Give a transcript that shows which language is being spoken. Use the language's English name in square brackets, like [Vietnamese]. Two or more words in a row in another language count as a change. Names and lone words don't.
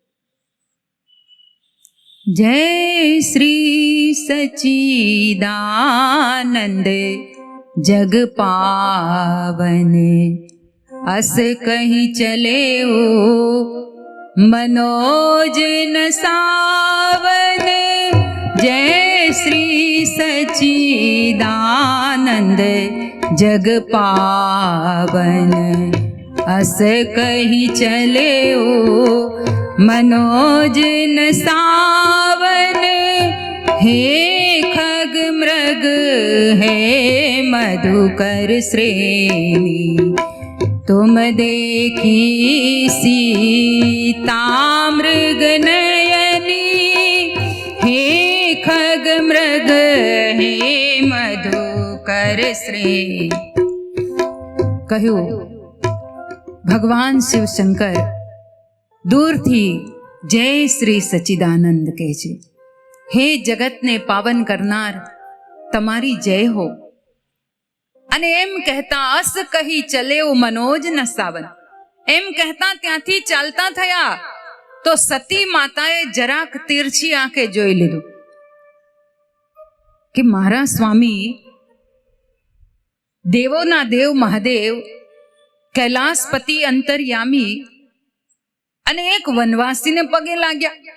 [Awadhi] जय श्री सच्चिदानंद जग पावने, अस कही चले ओ मनोज न सावन. जय श्री सच्चिदानंद जग पावन, अस कही चले ओ मनोज न सावन. हे खग मृग हे मधुकर श्रेणी, तुम देखी सीता मृग नयनी. हे खग मृग हे मधुकर श्रेणी. [Gujarati] કહ્યું ભગવાન શિવ શંકર દૂરથી જય શ્રી સચ્ચિદાનંદ કહે છે. હે જગતને પાવન કરનાર, તમારી જય હો. અને એમ કહેતા [Awadhi] अस कही चलेओ मनोज न सावन, [Gujarati] એમ કહેતા ત્યાંથી ચાલતા થયા તો સતી માતાએ જરાક તીરછી આંખે જોઈ લીધું કે મારા સ્વામી દેવોના દેવ મહાદેવ કૈલાસપતિ અંતર્યામી અને એક વનવાસીને પગે લાગ્યા.